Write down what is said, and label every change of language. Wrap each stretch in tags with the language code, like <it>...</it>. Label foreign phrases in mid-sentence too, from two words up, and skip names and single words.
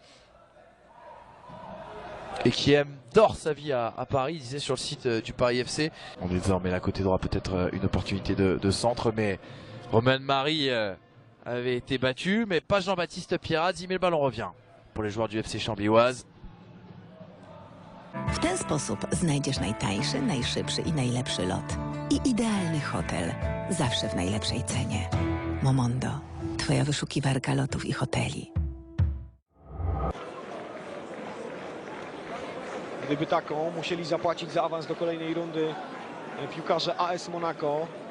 <fr>Et qui adore sa vie à Paris, il disait sur le site du Paris FC. On est désormais là côté droit, peut-être une opportunité de centre, mais Romain Marie avait été battu, mais pas Jean-Baptiste Pierazzi, mais le ballon revient pour les joueurs du FC Chambly-Oise.</fr> <pl>W ten sposób znajdziesz najtańszy, najszybszy i najlepszy lot. I idealny hotel. Zawsze w najlepszej cenie. Momondo. Twoja wyszukiwarka lotów i hoteli. Gdyby taką, musieli zapłacić za awans do kolejnej rundy piłkarze AS Monaco.</pl>